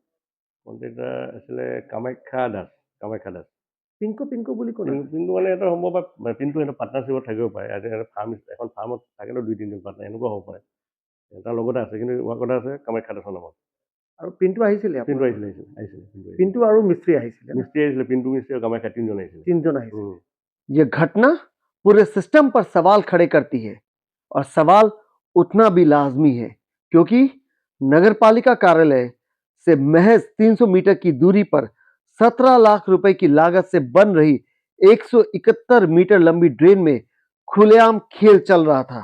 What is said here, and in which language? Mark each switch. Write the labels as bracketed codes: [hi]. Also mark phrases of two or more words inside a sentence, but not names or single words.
[as] কণ্ট্ৰেক্টাৰ আছিলে কামাখ্যা দাস। কামাখ্যা দাস পিংকু পিংকু বুলি কোন? কিন্তু মানে এটা সম্ভৱ কিন্তু এটা পাৰ্টনাৰশ্বিপত থাকিব পাৰে। আজি এটা ফাৰ্ম, এখন ফাৰ্মত থাকেতো 2-3জন পাৰ্টনাৰ, এনেকুৱা হ'ব পাৰে। তাৰ লগতে আছে, কিন্তু ৱাৰ্কাৰ আছে কামাখ্যা দাসৰ নামত। আৰু পিন্টু আহিছিলে? পিন্টু আহিছিলে। पिंटू और मिस्त्री আহিছিলে? मिस्त्री আহিছিলে, पिंटू मिस्त्री और कामाख्या তিনি জন আহিছিলে। 3 जन আহিছিলে। [hi] ये घटना पूरे सिस्टम पर सवाल खड़े करती है, और सवाल उठना भी लाजमी है, क्योंकि नगरपालिका कार्यालय से महज 300 मीटर की दूरी पर 17 लाख रुपए की लागत से बन रही 171 मीटर लंबी ड्रेन में खुलेआम खेल चल रहा था।